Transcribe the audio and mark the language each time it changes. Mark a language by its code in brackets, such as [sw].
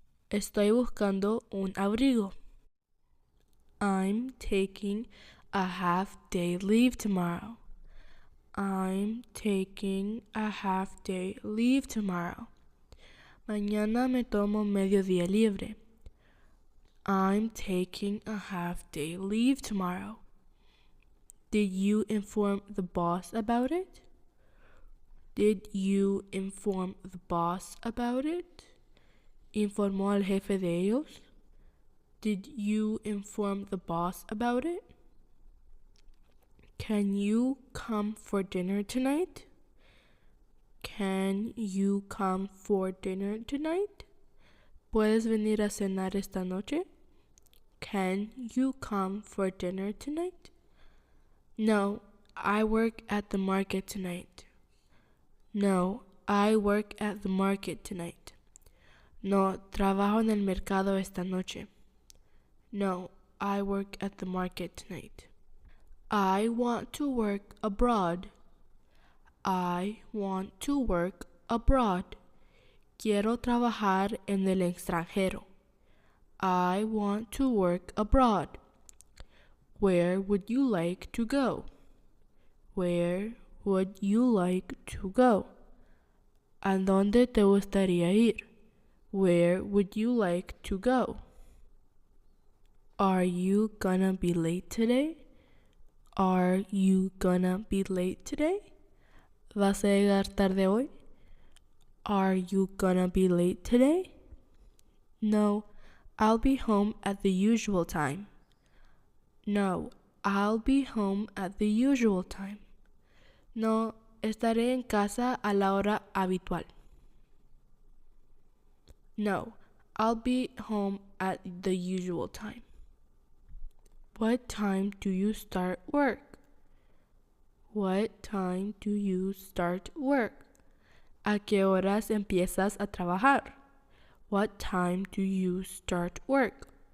[es] Estoy buscando un abrigo. [en] I'm taking a half-day leave tomorrow. I'm taking a half-day leave tomorrow. [es] Mañana me tomo medio día libre. [en] I'm taking a half-day leave tomorrow. Did you inform the boss about it? Did you inform the boss about it? [es] ¿Informó al jefe de ellos? [en] Did you inform the boss about it? Can you come for dinner tonight? Can you come for dinner tonight? [es] ¿Puedes venir a cenar esta noche? [en] Can you come for dinner tonight? No, I work at the market tonight. No, I work at the market tonight. [es] No, trabajo en el mercado esta noche. [en] No, I work at the market tonight. I want to work abroad. I want to work abroad. [es] Quiero trabajar en el extranjero. [en] I want to work abroad. Where would you like to go? Where would you like to go? [es] ¿A dónde te gustaría ir? [en] Where would you like to go? Are you gonna be late today? Are you gonna be late today? [es] ¿Vas a llegar tarde hoy? [en] Are you gonna be late today? No, I'll be home at the usual time. No, I'll be home at the usual time. [es] No, estaré en casa a la hora habitual. [en] No, I'll be home at the usual time. What time do you start work? What time do you start work? [es] ¿A qué horas empiezas a trabajar? [en] What time do you start work?